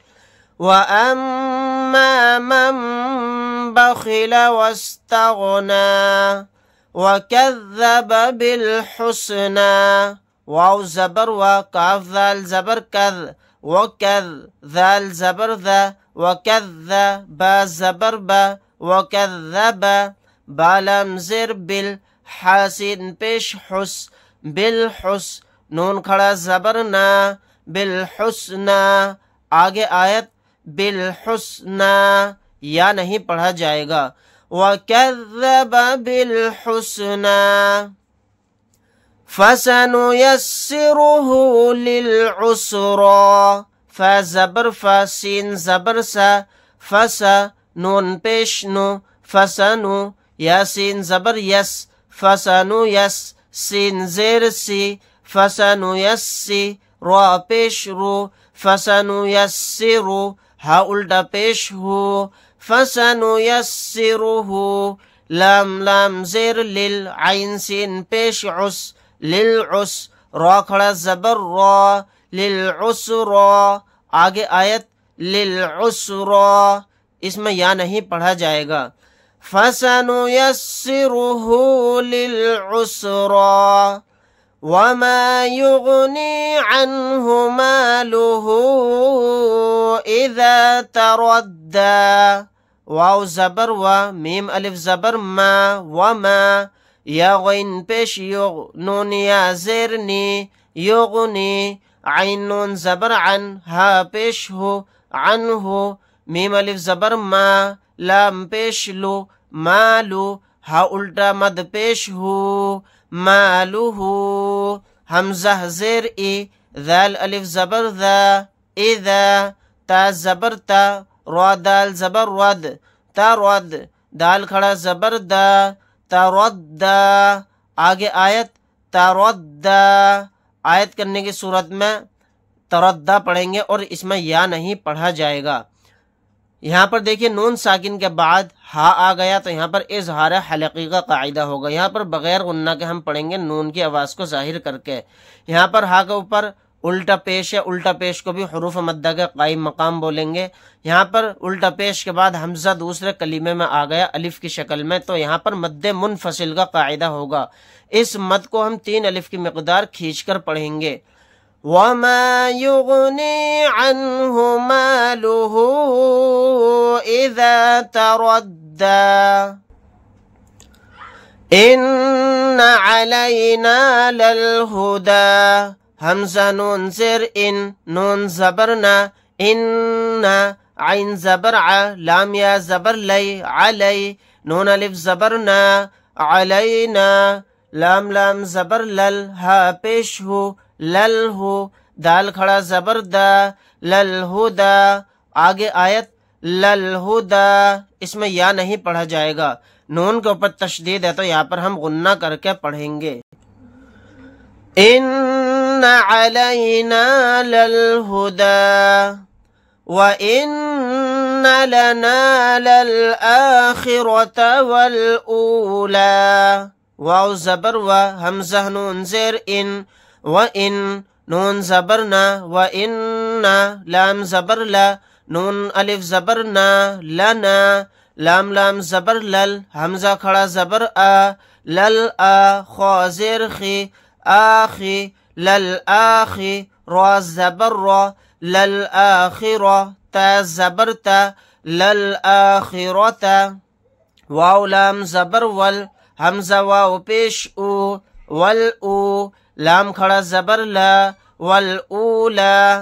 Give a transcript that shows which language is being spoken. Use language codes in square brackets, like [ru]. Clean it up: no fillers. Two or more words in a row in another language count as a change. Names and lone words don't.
[ar] وَأَمَّا مَن بَخِلَ وَاسْتَغْنَى وَكَذَّبَ بِالْحُسْنَى، [ur] واو زبر و، کاف ذال زبر کذ، وکذ ذال زبر ذا، وکذ با زبر با، وکذب با لام زیر بال، حاسین پیش حس، بالحس نون کھڑا زبر نا، بالحسنى، آگے آیت بالحسنى، یا نہیں پڑھا جائے گا۔ [ar] وَكَذَّبَ بِالْحُسْنَى فَسَنُيَسِّرُهُ لِلْعُسْرَى، [ur] فا زبر فا، سین زبر سا، فسا نون پیش نو، فسنو یا سین زبر یس، فسنو یس سین زیر سی، فسنو یسی را پیش رو، فسنو یسرو ہا الٹا پیش ہو، فسنو یسرہو لام لام زیر لیل، عین سین پیش عس، للعس را کھڑا زبر را، للعسرا، آگے آیت للعسرا، اس میں یا نہیں پڑھا جائے گا۔ فَسَنُيَسِّرُهُ لِلْعُسْرَى [ar] وَمَا يُغْنِي عَنْهُ مَالُهُ إِذَا تَرَدَّى، [ur] واو زبر و، میم الف زبر ما، وما یا غین پیش یغ، نون یا زیر نی، یغنی عین نون زبر عن، ہا پیش ہو، عنہ میم الف زبر ما، لام پیش لو، مالو ہا الٹا مد پیش ہو، مالہ حمزہ زیر ای، ذال الف زبر ذا، اذا تا زبر تا، را دال زبر ود، ترد دال کھڑا زبر دا، تردا، آگے آیت تردا، آیت کرنے کی صورت میں تردہ پڑھیں گے اور اس میں یا نہیں پڑھا جائے گا۔ یہاں پر دیکھیے نون ساکن کے بعد ہا آ گیا تو یہاں پر اظہار حلقی کا قاعدہ ہوگا۔ یہاں پر بغیر غنہ کے ہم پڑھیں گے نون کی آواز کو ظاہر کر کے۔ یہاں پر ہا کے اوپر الٹا پیش ہے، الٹا پیش کو بھی حروف مدہ کے قائم مقام بولیں گے۔ یہاں پر الٹا پیش کے بعد حمزہ دوسرے کلمے میں آ گیا الف کی شکل میں، تو یہاں پر مد منفصل کا قاعدہ ہوگا۔ اس مد کو ہم 3 الف کی مقدار کھینچ کر پڑھیں گے۔ [ar] وَمَا يُغْنِي عَنْهُ مَالُهُ إِذَا تَرَدَّى إِنَّ عَلَيْنَا لَلْهُدَى حمزہ [ur] نون زیر ان، نون زبرنا ان، عین زبر ع، لام یا زبر لی علی، نون الف زبرنا علینا، لام لام زبر لل، ہا پیش ہو لل ہو، دال کھڑا زبر دا، لل ہدا۔ آگے آیت لل ہدا، اس میں یا نہیں پڑھا جائے گا، نون کے اوپر تشدید ہے تو یہاں پر ہم غنہ کر کے پڑھیں گے۔ [ar] إِنَّ عَلَيْنَا لَلْهُدَى وَإِنَّ لَنَا لَلْآخِرَةَ وَالْأُولَى [ur] واو زبر و، حمزہ نون زیر ان، وَإِن نون زبرنا، وَإِنَّ لام زبر لا، نون الف زبرنا، لنا لام لام زبر لل، حمزہ کھڑا زبر آ، لل آ، خوا زیر خی، آخی للآخی، را زبر را، للآخر، تا زبر تا، للآخرت، واو لام زبر ول، حمزہ واو پیش او، والو، لام کھڑا زبر لا، والاولا۔